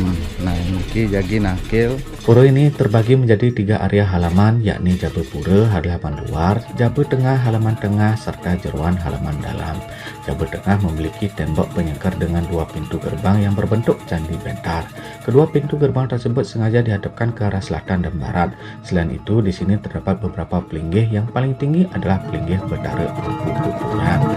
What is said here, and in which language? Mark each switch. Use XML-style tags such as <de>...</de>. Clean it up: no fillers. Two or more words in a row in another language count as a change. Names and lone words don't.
<id>Nah, ini jagi nakil. Pura ini terbagi menjadi 3 area halaman, yakni Jabe Pura, halaman luar, Jabe Tengah, halaman tengah, serta Jeruan, halaman dalam. Jabe Tengah memiliki tembok penyekar dengan 2 pintu gerbang yang berbentuk candi bentar. Kedua pintu gerbang tersebut sengaja dihadapkan ke arah selatan dan barat. Selain itu, di sini terdapat beberapa pelinggih. Yang paling tinggi adalah pelinggih Betara Empu Kuturan.</id>